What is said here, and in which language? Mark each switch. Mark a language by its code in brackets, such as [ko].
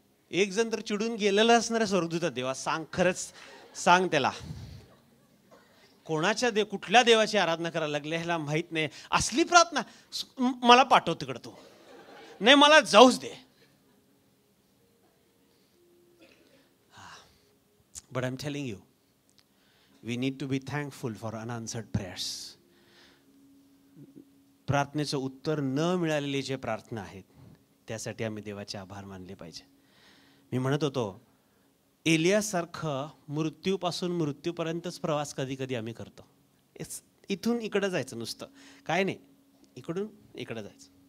[mr] एक जण तर चिडून गेलेला असणाऱ्या स्वर्गदूता, देवा सांग, खरंच सांग त्याला कोणाच्या कुठल्या देवाची आराधना करायला लागले ह्याला माहित नाही. असली प्रार्थना मला पाठव तिकडं, तू नाही मला जाऊच दे. [en] But I'm telling you, we need to be thankful for unanswered prayers. [mr] प्रार्थनेचं उत्तर न मिळालेले जे प्रार्थना आहेत त्यासाठी आम्ही देवाचे आभार मानले पाहिजे. मी म्हणत होतो, एलियासारखं मृत्यूपासून मृत्यूपर्यंतच प्रवास कधी कधी आम्ही करतो. इथून इकडं जायचं नुसतं, काय नाही, इकडून इकडं जायचं.